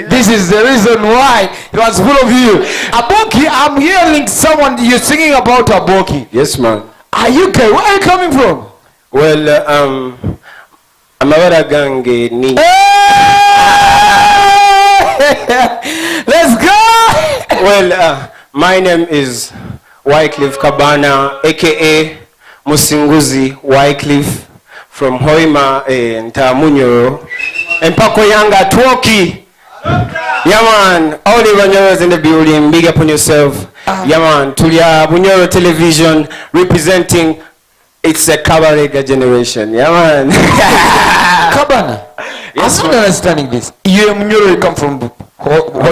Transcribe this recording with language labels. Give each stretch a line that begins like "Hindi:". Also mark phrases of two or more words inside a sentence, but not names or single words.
English: This is the reason why it was full of you. Aboki, I'm hearing someone, you're singing about Aboki. Yes, man. Are you okay? Where are you coming from? Well, I'm a gange ni. Let's go! Well, my name is Wycliffe Kabana, aka Musinguzi Wycliffe from Hoima Ntamunyoro.
Nyoro: Empako Yanga Twoki.
English: Yeah man, all the Bunyoros in the building, big up on yourself. Yeah man, Tulia Bunyoro Television representing it's a Kabarega generation. Yeah man. Kabana? Yes, I'm not understanding this. You Bunyoro come from Hoima?